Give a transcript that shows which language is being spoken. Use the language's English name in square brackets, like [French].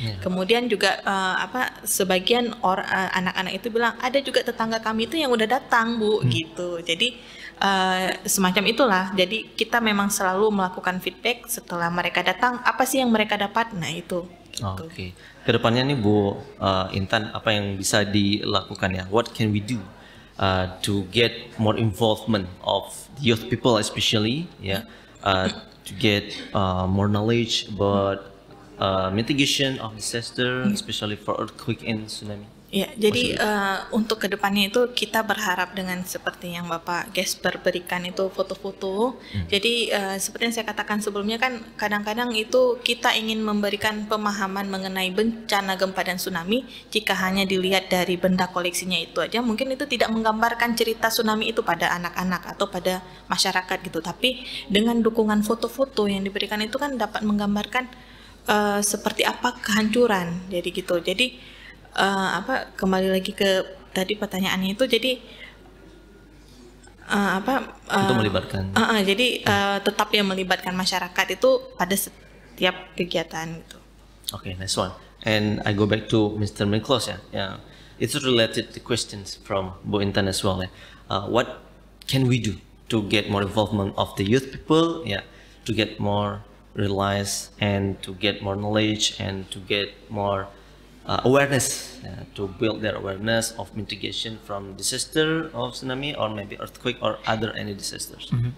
[Indonesian] Kemudian juga sebagian anak-anak itu bilang, ada juga tetangga kami itu yang udah datang Bu gitu. Jadi semacam itulah. Jadi kita memang selalu melakukan feedback setelah mereka datang, apa sih yang mereka dapat. Nah itu. Oke. Kedepannya nih Bu Intan, apa yang bisa dilakukan ya? [English] What can we do to get more involvement of youth people especially, to get more knowledge about mitigation of disaster, especially for earthquake and tsunami? [Indonesian] Ya, jadi untuk kedepannya itu kita berharap dengan seperti yang Bapak Gaspar berikan itu foto-foto. Jadi seperti yang saya katakan sebelumnya kan kadang-kadang itu kita ingin memberikan pemahaman mengenai bencana gempa dan tsunami. Jika hanya dilihat dari benda koleksinya itu aja, mungkin itu tidak menggambarkan cerita tsunami itu pada anak-anak atau pada masyarakat gitu. Tapi dengan dukungan foto-foto yang diberikan itu kan dapat menggambarkan seperti apa kehancuran. Jadi gitu. Jadi kembali lagi ke tadi pertanyaannya itu, jadi untuk melibatkan. Jadi tetap yang melibatkan masyarakat itu pada setiap kegiatan gitu. [English] Okay, nice one. And I go back to Mr. Miklos ya. Yeah. It's related to questions from Bu Intan as well. What can we do to get more involvement of the youth people? To get more realize and to get more knowledge and to get more awareness, to build their awareness of mitigation from disaster of tsunami or maybe earthquake or other any disasters.